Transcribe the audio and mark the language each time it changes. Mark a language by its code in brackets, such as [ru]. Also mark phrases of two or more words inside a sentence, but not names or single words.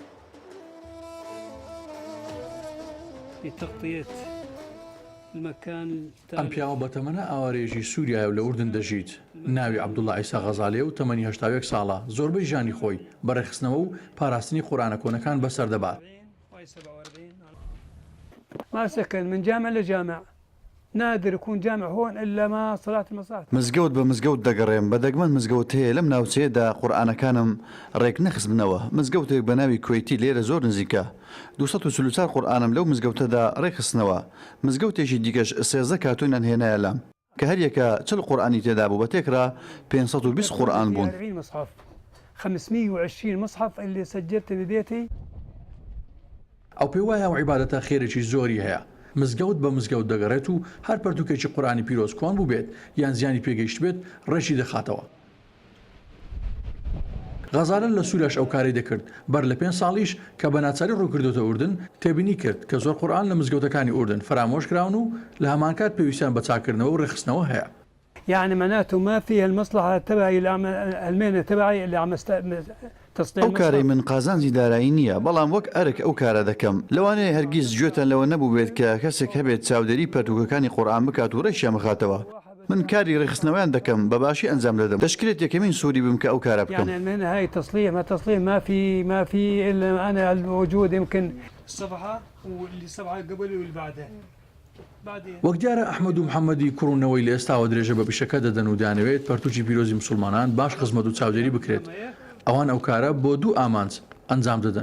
[ar] لتغطية المكان. [ckb] ئەم پیاوە بەتەمەنە ئاوارێژی سووریایە و لە ئوردن دەژیت. ناوی عەبدوڵڵا عیسا غەزالیە و تەمەنی 81 ساڵە. زۆربەی ژانی خۆی بەڕێخستنەوە و پاراستنی قورئانە کۆنەکان بەسەردەبات. [ar] ما سكن من جامع لجامع. نادر يكون جامع هون إلا ما صلاة المصاف. [ckb] مزگەوت بە مزگەوت دەگەڕێم بەدەگمەن مزگەوت هەیە لەم ناوچەیەدا قورئانەکانم ڕێک نەخستبنەوە. مزگەوتێک بە ناوی کوێیتی لێرە زۆر نزیکە. 244 قورئانم لەو مزگەوتەدا ڕێکخستنەوە. مزگەوتێکی دیکەش 13 کاتۆینان هێنایە لام کە هەر یەکە 40 قورئانی تێدا بوو بە تێکرا 520 قورئان بوون. [ar] 520 مصحف اللي سجلت ببيتي. [ckb] ئەو پێی وایە و عیبادەتە خێرێکی زۆری هەیە. مزگەوت بە مزگەوت دەگەڕێت و هەر پەرتووکێکی قورئانی پیرۆز کۆن بوو بێت یان زیانی پێگەیشت بێت ڕێژی دەخاتەوە. غەزالە لە سووریاش ئەو کارەی دەکرد. بەر لە 5 ساڵیش کە بە ناچاری ڕووکردوتە ئوردن تێبینی کرد کە زۆر قورئان لە مزگەوتەکانی ئوردن فرامۆش کراون و لە هەمان کات پێویستیان بە چاکردنەوە و ڕێخستنەوە هەیە. [ar] يعني معناته ما فيها المصلحة تبعي المهنة تبعي اللي عم [ckb] ئەو کارەی من قازانجی دارایی نییە بەڵام وەک ئەرک ئەو کارە دەکەم. لەوانەیە هەرگیز گوێتان لەوە نەبوو بێت کە کەسێک هەبێت چاودێری پەرتووکەکانی قورئان بکات و ڕێشیان بخاتەوە. من کاری ڕێخستنەوەیان دەکەم بە باشی ئەنجام دەدەم. دەشکرێت یەکەمین سووری بم کە ئەو کارە بکەم. [ar] يعني المهنة هاي تصليح ما في إلا أنا الوجود يمكن الصفحة واللي صفحة قبل واللي بعدها. [ckb] وەک دیارە ئەحمەد و محەممەدی کوڕونەوەی لە ئێستاوە درێژە بە پیشەکە دەدەن و دانەوێت پەرتووکی پیرۆزی مسلمانان باش خزمەت و چاودێری بکرێت. ئەوان ئەو کارە بۆ دوو ئامانج ئەنجام دەدەن.